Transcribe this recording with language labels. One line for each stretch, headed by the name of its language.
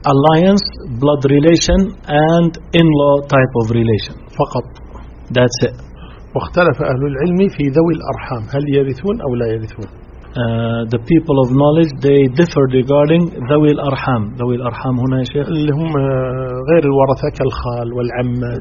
English: Alliance, blood relation and in-law type of relation.
Arabic: فقط.
English: That's it.
Arabic: واختلف أهل العلم في ذوي الأرحام هل يرثون أو لا يرثون.
English: The people of knowledge they differ regarding ذوي الأرحام.
Arabic: ذوي الأرحام هنا يا شيخ اللي هم غير الورثة كالخال والعم.